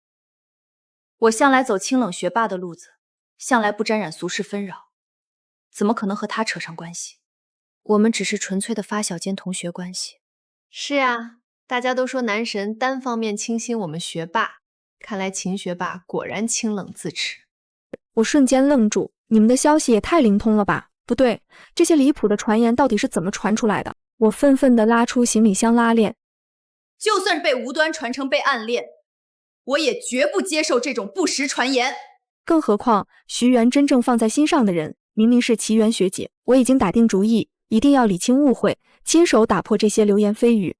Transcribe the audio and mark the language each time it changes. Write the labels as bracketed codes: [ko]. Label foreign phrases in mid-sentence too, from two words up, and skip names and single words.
[zh] 我向來走清冷學霸的路子，向來不沾染俗世紛擾，怎麼可能和他扯上關係？我們只是純粹的發小兼同學關係。是啊，大家都說男神單方面傾心我們學霸，看來秦學霸果然清冷自持。我瞬間愣住，你们的消息也太灵通了吧？不对，這些離譜的傳言到底是怎麼傳出來的？我憤憤地拉出行李箱拉鏈。就算是被無端傳成被暗戀，我也絕不接受這種不實傳言。更何況徐媛真正放在心上的人，明明是齊媛學姐。我已經打定主意，一定要理清誤會，親手打破這些流言蜚語。